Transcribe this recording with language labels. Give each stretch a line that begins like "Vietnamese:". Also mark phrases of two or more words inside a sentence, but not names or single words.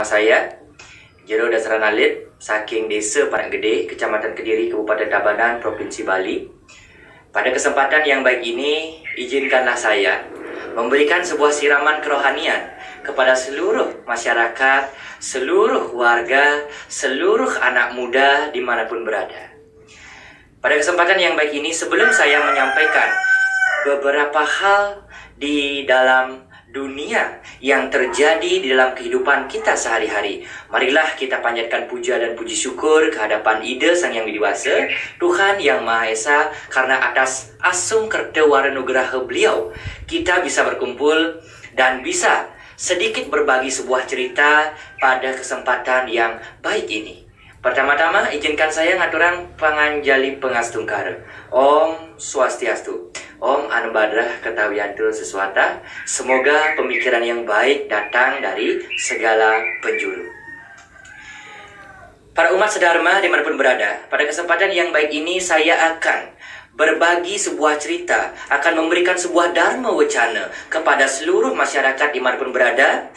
Indonesian: Saya Jero Dasrana Lid saking Desa Padang Gede, Kecamatan Kediri, Kabupaten Tabanan, Provinsi Bali. Pada kesempatan yang baik ini, izinkanlah saya memberikan sebuah siraman kerohanian kepada seluruh masyarakat, seluruh warga, seluruh anak muda dimanapun berada. Pada kesempatan yang baik ini, sebelum saya menyampaikan beberapa hal di dalam dunia yang terjadi di dalam kehidupan kita sehari-hari, marilah kita panjatkan puja dan puji syukur kehadapan Ida Sang Yang Widiwasa, Tuhan Yang Maha Esa, karena atas
Balinese: asung kerta waranugraha
Indonesian: beliau kita bisa berkumpul dan bisa sedikit berbagi sebuah cerita pada kesempatan yang baik ini. Pertama-tama izinkan saya
Balinese: ngaturang panganjali pengastungkara.
Sanskrit: Om Swastiastu. Om Anubadrah Ketawiyantu Sesuata.
Indonesian: Semoga pemikiran yang baik datang dari segala penjuru. Para umat sedharma dimanapun berada, pada kesempatan yang baik ini saya akan berbagi sebuah cerita, akan memberikan sebuah dharma wacana kepada seluruh masyarakat dimanapun berada.